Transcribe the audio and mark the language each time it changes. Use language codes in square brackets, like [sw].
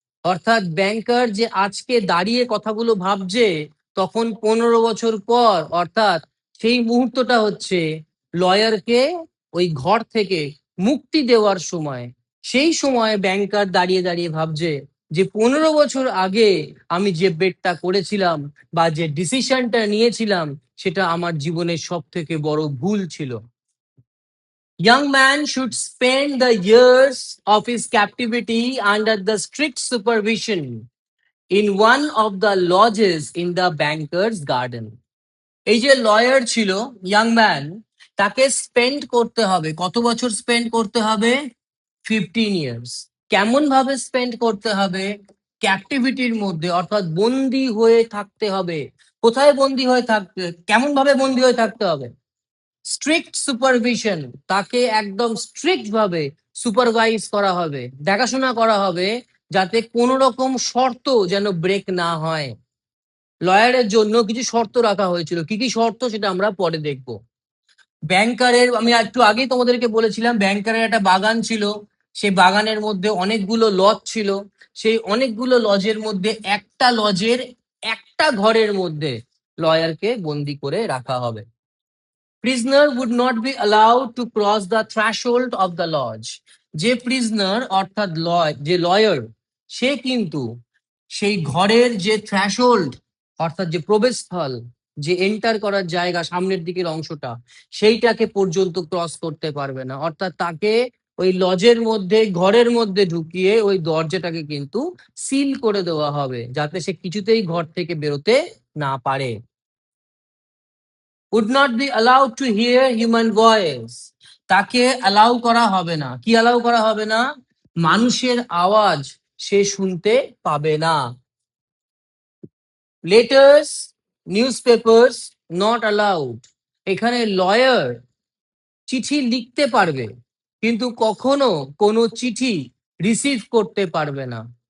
[bn] অর্থাৎ ব্যাংকার যে আজকে দাঁড়িয়ে কথাগুলো ভাবছে, তখন 15 বছর পর, অর্থাৎ সেই মুহূর্তটা হচ্ছে লয়ারকে ওই ঘর থেকে মুক্তি দেওয়ার সময়। সেই সময় ব্যাংকার দাঁড়িয়ে দাঁড়িয়ে ভাবছে যে 15 বছর আগে আমি যে বেটটা করেছিলাম বা যে ডিসিশনটা নিয়েছিলাম, সেটা আমার জীবনের সব থেকে বড় ভুল ছিল। [en] Young man should spend the years of his captivity under the strict supervision in one of the lodges in the banker's garden. [bn] এই যে লয়ার ছিল, ইয়াং ম্যান, তাকে স্পেন্ড করতে হবে, কত বছর স্পেন্ড করতে হবে? 15 years। কেমন ভাবে স্পেন্ড করতে হবে? ক্যাপটিভিটির মধ্যে, অর্থাৎ বন্দি হয়ে থাকতে হবে। কোথায় বন্দি হয়ে থাকতে, কেমন ভাবে বন্দি হয়ে থাকতে হবে? স্ট্রিক্ট সুপারভিশন, তাকে একদম স্ট্রিক্ট ভাবে সুপারভাইজ করা হবে, দেখাশোনা করা হবে, যাতে কোনো রকম শর্ত যেন ব্রেক না হয়। লয়ারের জন্য কিছু শর্ত রাখা হয়েছিল, কি কি শর্ত সেটা আমরা পরে দেখব। ব্যাংকারের, আমি একটু আগেই তোমাদেরকে বলেছিলাম, ব্যাংকারের একটা বাগান ছিল, সেই বাগানের মধ্যে অনেকগুলো লজ ছিল। সেই অনেকগুলো লজের মধ্যে একটা লজের একটা ঘরের মধ্যে লয়ারকে বন্দি করে রাখা হবে। [en] Prisoner would not be allowed to cross the threshold of the lodge। [bn] যে প্রিজনার অর্থাৎ যে লয়ার, সে কিন্তু সেই ঘরের যে থ্রেশহোল্ড, অর্থাৎ যে প্রবেশস্থল, যে এন্টার করার জায়গা, সামনের দিকের অংশটা, সেইটাকে পর্যন্ত ক্রস করতে পারবে না। অর্থাৎ তাকে ওই লজের মধ্যে, ঘরের মধ্যে ঢুকিয়ে ওই দরজাটাকে কিন্তু সিল করে দেওয়া হবে, যাতে সে কিছুতেই ঘর থেকে বেরোতে না পারে। [en] would not be allowed to hear human voice। [bn] তাকে অ্যালাউ করা হবে না, কি অ্যালাউ করা হবে না? মানুষের আওয়াজ সে শুনতে পাবে না। [en] Letters, newspapers not allowed. [bn] এখানে লয়ার চিঠি লিখতে পারবে, কিন্তু কখনো কোনো চিঠি রিসিভ করতে পারবে না।